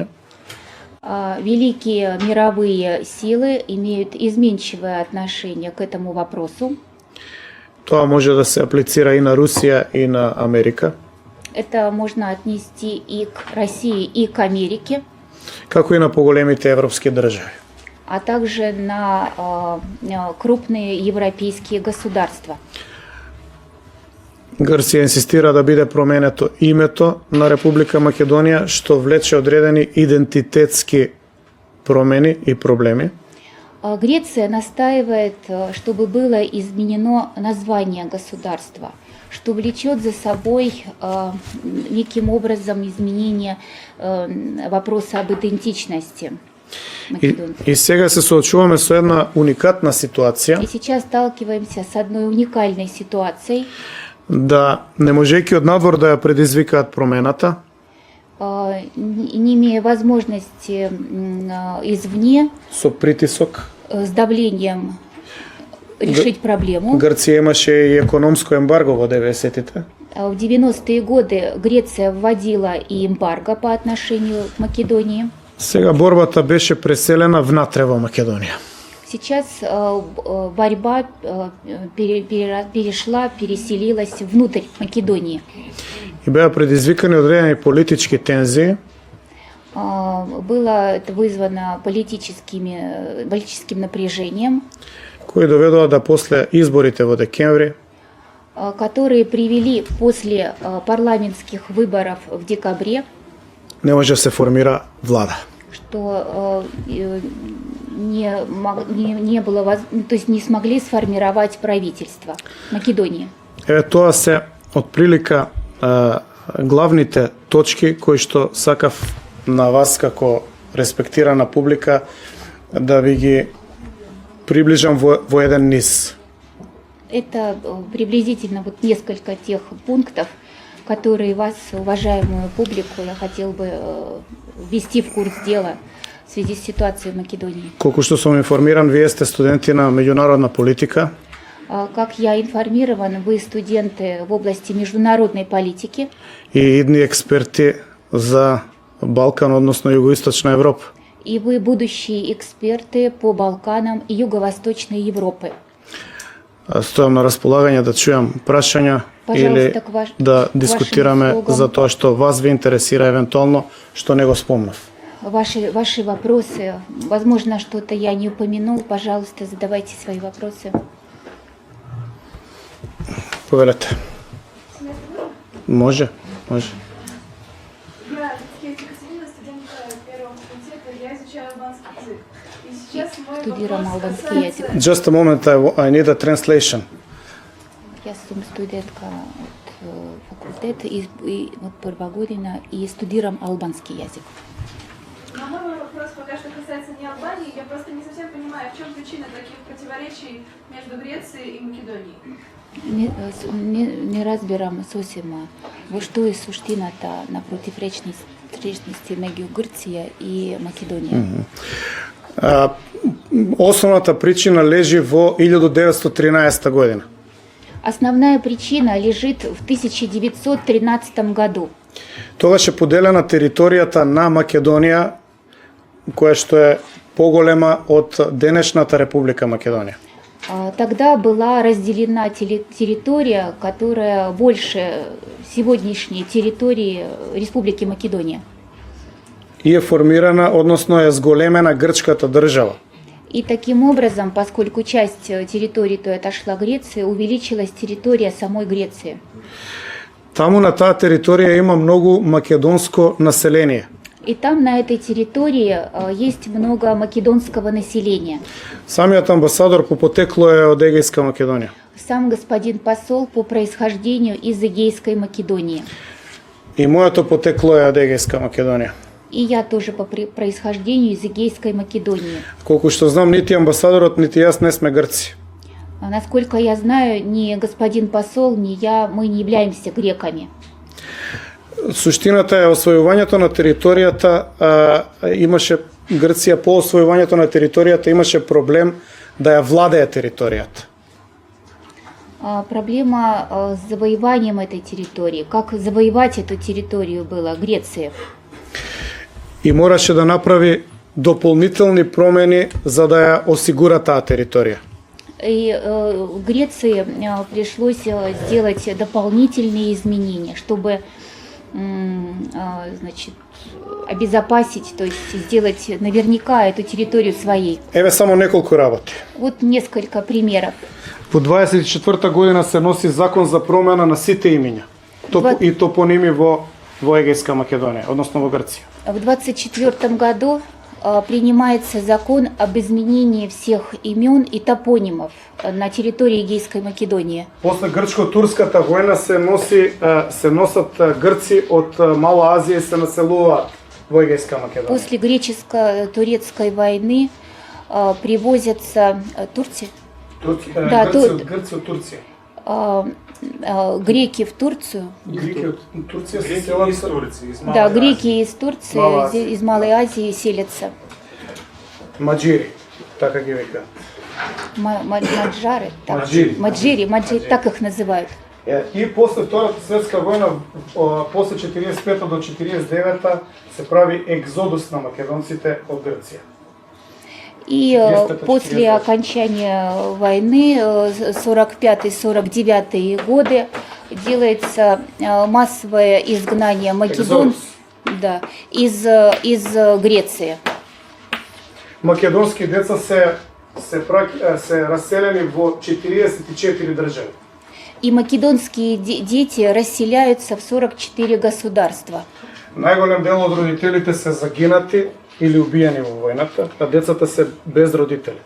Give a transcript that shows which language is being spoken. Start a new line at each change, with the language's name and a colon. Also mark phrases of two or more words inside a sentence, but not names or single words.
Russian: Великие мировые силы имеют изменчивое отношение к этому вопросу.
Macedonian: Тоа може да се аплицира и на Русија и на Америка.
Russian: Это можно отнести и к России, и к Америке.
Macedonian: Како и на поголемите европски држави.
Russian: А также на крупные европейские государства.
Macedonian: Грција инсистира да биде променето името на Република Македонија, што влече одредени идентитетски промени и проблеми.
Russian: Греция настаивает, чтобы было изменено название государства, что влечет за собой неким образом изменение вопроса об идентичности македонцев.
Macedonian: И сега се соочуваме со една уникатна ситуација.
Russian: И сейчас сталкиваемся с одной уникальной ситуацией.
Macedonian: Да не можејќи од надвор да ја предизвикаат промената,
Russian: не имея возможности извне
Macedonian: со притисок,
Russian: с давлением решить проблему.
Macedonian: Грција имаше и економско ембарго во 90-тите.
Russian: В 90-е годы Греция вводила и эмбарго по отношению к Македонии.
Macedonian: Сега борбата беше преселена внатре во Македонија.
Russian: Сейчас борьба переселилась внутрь Македонии.
Macedonian: И беа предизвикани одредени политички тензии.
Russian: Было это вызвано политическим напряжением,
Macedonian: кои доведоа да после изборите во декември,
Russian: которые привели после парламентских выборов в декабре,
Macedonian: не може да се формира влада.
Russian: Что не было, то есть не смогли сформировать правительство Македонии.
Macedonian: Тоа се отприлика главните точки кои што сакав на вас како респектирана публика да ви ги приближам во еден низ.
Russian: Это приблизительно вот несколько тех пунктов, которые вас, уважаемую публику, я хотел бы ввести в курс дела в связи с ситуацией в Македонии.
Macedonian: Колку што сум информиран, вие сте студенти на меѓународна политика.
Russian: Как я информирован, вы студенты в области международной политики.
Macedonian: И идни експерти за Балкан, односно Југоисточна Европа.
Russian: И вы будущие эксперты по Балканам и Юго-Восточной Европы.
Macedonian: Стојам на располагање да чујам прашања или да дискутираме за тоа што вас ви интересира евентуално, што не го спомнав.
Russian: ваши вопросы. Возможно, что-то я не упомянул. Пожалуйста, задавайте свои вопросы.
Macedonian: Повелете. Може, може.
Russian: Я Екатерина, студентка первого факультета, я изучаю албанский язык. И сейчас мой
Macedonian: Студируем
Russian: вопрос албанский касается... язык.
English: Just a moment, I need a translation.
Russian: Я студентка факультета и вот первого года и студируем албанский язык. Но мой вопрос пока что касается не Албании. Я просто не совсем понимаю, в чем причина таких противоречий между Грецией и Македонией.
Macedonian: Не разбираем совсем, что е суштината на противречности между Грција и Македонија. Основната причина лежи во 1913 година.
Russian: Основная причина лежит в 1913 году.
Macedonian: Тогаш е поделена територијата на Македонија, која што е поголема од денешната Република Македонија.
Russian: Тогда была разделена территория, которая больше сегодняшней территории Республики Македония.
Macedonian: И е формирана, односно е зголемена грчката држава.
Russian: И таким образом, поскольку часть территории той отошла Греции, увеличилась территория самой Греции.
Macedonian: Таму на таа територија има многу македонско население.
Russian: И там на этой территории есть много македонского населения.
Macedonian: Самиот амбасадор по потекло е од Егејска Македонија.
Russian: Сам господин посол по происхождению из Эгейской Македонии.
Macedonian: И моето потекло е од Егејска Македонија.
Russian: И я тоже по происхождению из Эгейской Македонии.
Macedonian: Колку што знам, нити амбасадорот, нити јас не сме грци.
Russian: Насколько я знаю, ни господин посол, ни я, мы не являемся греками.
Macedonian: Суштината е освојувањето на територијата, имаше Грција по освојувањето на територијата имаше проблем да ја владее територијата.
Russian: Проблема с завоеванием этой территории. Как завоевать эту территорию было Греции?
Macedonian: И мораше да направи дополнителни промени за да ја осигура таа територија.
Russian: И Греции пришлось сделать дополнительные изменения, чтобы значит, обезопасить, то есть сделать наверняка эту территорию своей.
Macedonian: Еве само неколку работи.
Russian: Вот несколько примеров.
Macedonian: По 24 година се носи закон за промена на сите имиња и топоними во Егејска Македонија, односно во Грција.
Russian: В 24 году принимается закон об изменении всех имен и топонимов на территории Егейской Македонии.
Macedonian: После грчко-турската војна се носат грци од Мала Азија и се населуваат во Егејска Македонија.
Russian: После греческо-турецкой войны привозятся Турция?
Macedonian: Да, грци од Турција.
Russian: Греки в Турцию.
Macedonian: Греки од Турција се
Russian: Греки
Macedonian: селат
Russian: из Турции, из Малой Да, Азии. греки из Турции, из Малой Азии селятся.
Macedonian: маџири, така ги викаат.
Russian: Маджары, так. Маджири. Маджири, так их называют.
Macedonian: И после Втората светска војна, после 45 до 49 се прави екзодус на македонците од Грција.
Russian: И после окончания войны, 45-49 годы, делается массовое изгнание македонцев из Греции.
Macedonian: Македонски деца се расселени во 44 држави.
Russian: И македонские дети расселяются в 44 государства.
Macedonian: Најголем дел од родителите се загинати или убиени во војната, а децата се без родители.